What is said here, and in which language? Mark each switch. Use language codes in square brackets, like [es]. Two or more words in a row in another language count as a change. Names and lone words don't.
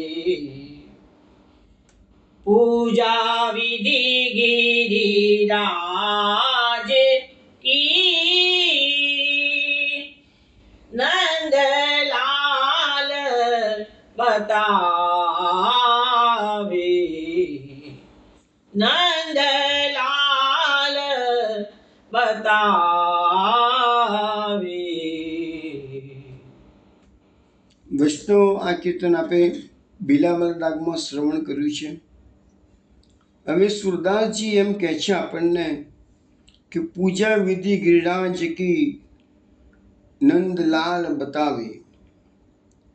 [hi] पूजा विधि गिरिराज की नंदलाल बतावे. नंदलाल बतावे. [gu] વૈષ્ણવ, આ કીર્તન આપે બિલાવર રાગમાં શ્રવણ કર્યું છે. હવે સુરદાસજી એમ કહે છે આપણને કે [hi] पूजा विधि गिरिराज की नंदलाल बतावे.